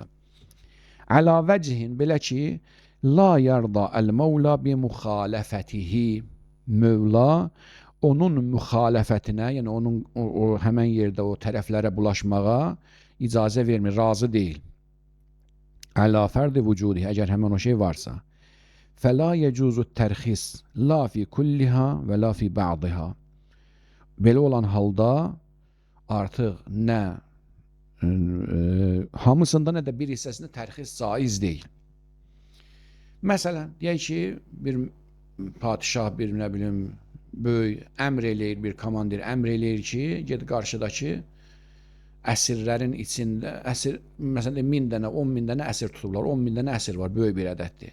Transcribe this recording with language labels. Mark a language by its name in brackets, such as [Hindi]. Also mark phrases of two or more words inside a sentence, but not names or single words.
[Arabic] على وجه, [Azerbaijani] belə ki, [Arabic] لا يرضى المولى بمخالفته. [Azerbaijani] Mövla onun müxaləfətinə, yəni onun o həmən yerdə o tərəflərə bulaşmağa icazə vermir, razı deyil. [Arabic] على فرض وجوده, [Azerbaijani] əgər həmən o şey varsa. [Arabic] فَلَا يَجُوزُ التَّرْخِسِ لَا فِي كُلِّهَا və لَا فِي بَعْضِهَا. [Azerbaijani] Belə olan halda artıq nə hamısında, nə də bir hissəsində tərxis caiz deyil. Məsələn, deyək ki, bir padişah, bir nə bilim, böyük əmr eləyir, bir komandir əmr eləyir ki, ged qarşıdakı əsirlərin içində, əsir, məsələn, 1000 dənə, 10.000 dənə əsir tutublar, 10.000 dənə əsir var, böyük bir ədəddir.